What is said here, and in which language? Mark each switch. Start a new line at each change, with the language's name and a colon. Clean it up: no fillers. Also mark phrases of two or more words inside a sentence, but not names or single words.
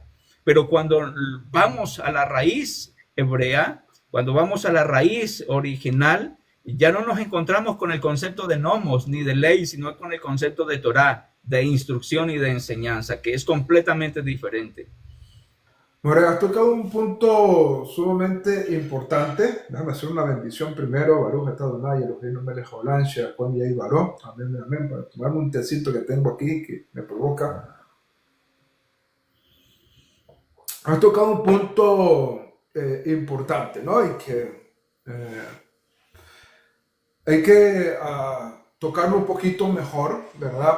Spanish: Pero cuando vamos a la raíz hebrea, cuando vamos a la raíz original, ya no nos encontramos con el concepto de nomos ni de ley, sino con el concepto de Torah, de instrucción y de enseñanza, que es completamente diferente. More, has tocado un punto sumamente importante. Déjame hacer una bendición primero.
Hebrew: ברוך אתה אדוני אלוהינו מלך העולם שהכל נהיה בדברו.
Spanish: Amén, amén. Para tomarme un tecito que tengo aquí que me provoca. Has tocado un punto importante, ¿no? Y que hay que tocarlo un poquito mejor, ¿verdad?